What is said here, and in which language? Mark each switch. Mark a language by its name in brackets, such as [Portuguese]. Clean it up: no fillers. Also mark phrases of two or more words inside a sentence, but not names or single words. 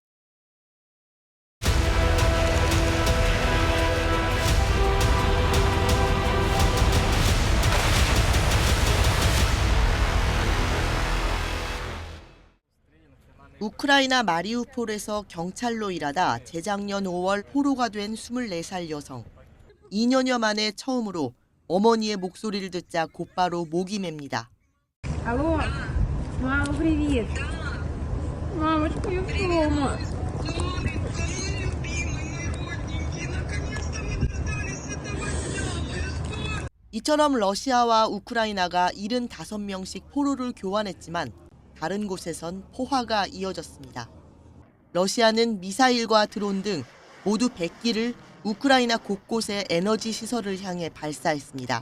[Korean] 우크라이나 마리우폴에서 경찰로 일하다 재작년 5월 포로가 된 24살 여성. 2년여 만에 처음으로 어머니의 목소리를 듣자 곧바로 목이 맵니다. [Russian] Алло, мама, привет. Мамочка, я дома. [Korean] 이처럼 러시아와 우크라이나가 75명씩 포로를 교환했지만 다른 곳에선 포화가 이어졌습니다. 러시아는 미사일과 드론 등 모두 100기를 우크라이나 곳곳의 에너지 시설을 향해 발사했습니다.